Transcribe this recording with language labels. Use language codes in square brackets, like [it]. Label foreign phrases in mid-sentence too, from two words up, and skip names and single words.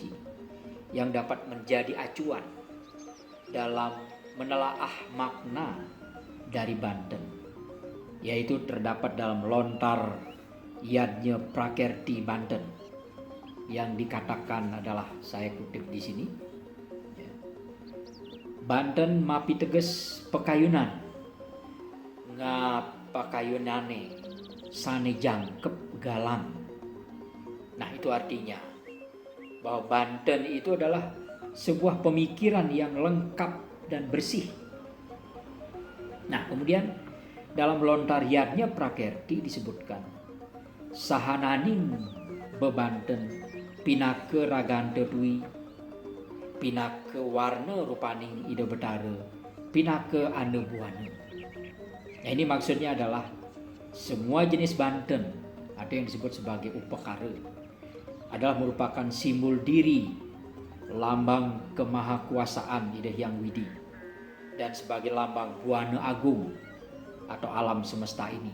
[id] yang dapat menjadi acuan dalam menelaah makna dari Banten, yaitu terdapat dalam lontar Yadnya Prakerti Banten yang dikatakan adalah, saya kutip di sini, [ban] Banten mapi teges pekayunan ngapakayunane sane jangkep galang. [id] Nah, itu artinya bahwa Banten itu adalah sebuah pemikiran yang lengkap dan bersih. Nah, kemudian dalam lontar Yadnya Prakerti disebutkan [ban] sahananing bebanten pinake ragante dwi, pinake warna rupaning ida betara, pinake ane buana. [id] Nah, ini maksudnya adalah semua jenis Banten, ada yang disebut sebagai upakara, adalah merupakan simbol diri lambang kemahakuasaan Ida Hyang Widi, dan sebagai lambang Buana Agung atau alam semesta ini.